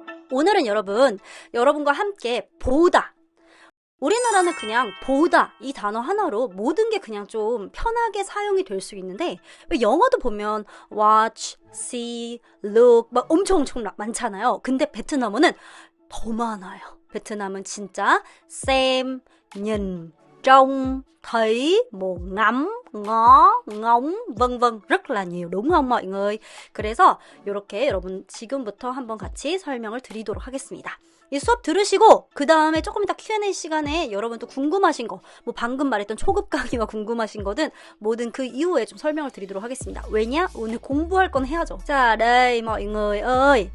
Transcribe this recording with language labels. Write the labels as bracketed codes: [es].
[ko] 오늘은 여러분과 함께 보다. 우리나라는 그냥 보다 이 단어 하나로 모든 게 그냥 좀 편하게 사용이 될 수 있는데 왜 영어도 보면 watch, see, look 막 엄청 많잖아요. 근데 베트남어는 더 많아요. 베트남은 진짜 [vi] xem, nhìn, trông, thấy, 뭐 ngắm, ngó, ngóng, vân vân rất là nhiều đúng không mọi người? [ko] 그래서 이렇게 여러분 지금부터 한번 같이 설명을 드리도록 하겠습니다. 이 수업 들으시고 그 다음에 조금 이따 Q&A 시간에 여러분 또 궁금하신 거, 뭐 방금 말했던 초급 강의와 궁금하신 거든 뭐든 그 이후에 좀 설명을 드리도록 하겠습니다. 왜냐? 오늘 공부할 건 해야죠. 자, [vi] đây mọi người ơi.